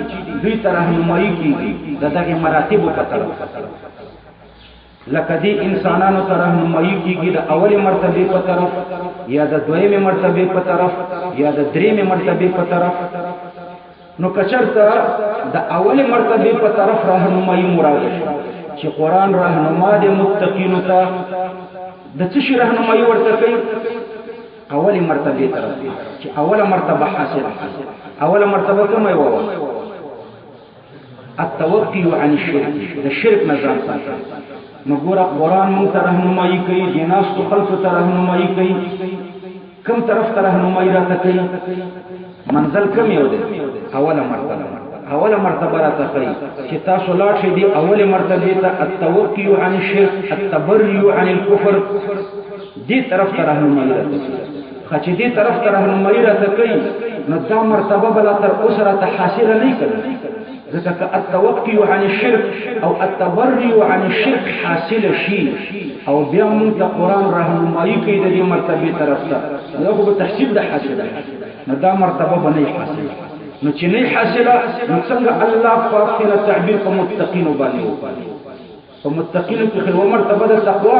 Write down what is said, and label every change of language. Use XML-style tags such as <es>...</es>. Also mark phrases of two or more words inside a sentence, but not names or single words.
<ps>دوی ته راهنمایي کیږي دغه مراتب په طرف لکه دې انسانانو ته راهنمایي کیږي د اوله مرتبه په طرف یا د دویمه مرتبه په طرف یا د دریمه مرتبه په طرف نو کچرته د اوله مرتبه په طرف راهنمایي مراد شي چې قران راهنما د متقین ته د څه شي راهنمایي ورته کوي اوله مرتبه طرف چې اوله مرتبه حاصله اوله مرتبه کوم یو</ps> <ar>التوقي عن الشرك</ar> <ps>د شرک نه ځان ساتل نو ګوره قران مونږ ته راهنمایي کوي جناس تو خلق ته راهنمایي کوي کوم طرف ته راهنمایي راته کوي منزل کم یو دی اوله مرتبه راته کوي چې تاسو لاړ شئ دی اوله مرتبه ته</ps> <ar>التوقي عن الشرك التبرئ عن الكفر</ar> <ps>دې طرف ته راهنمایي راته کوي خچ دې طرف ته راهنمایي راته کوي نو دا مرتبه بل تر اوسه راته حاصله نه کړي ځکه</ps> <ar>التوقي عن الشرك</ar> <ps>او</ps> <ar>التبرئ عن الشرك</ar> <ps>حاصل شي او بیا موږ ته قران راهنمایي کوي د دې مرتبه طرف ته دا خو به تحصیل ده حاصله نو دا مرتبه باندې حاصله نو چې نه حاصله نو څنګه الله پاک ته تعبیر په متقین باندې وکړي په متقین کې خو مرتبه د تقوا</ps>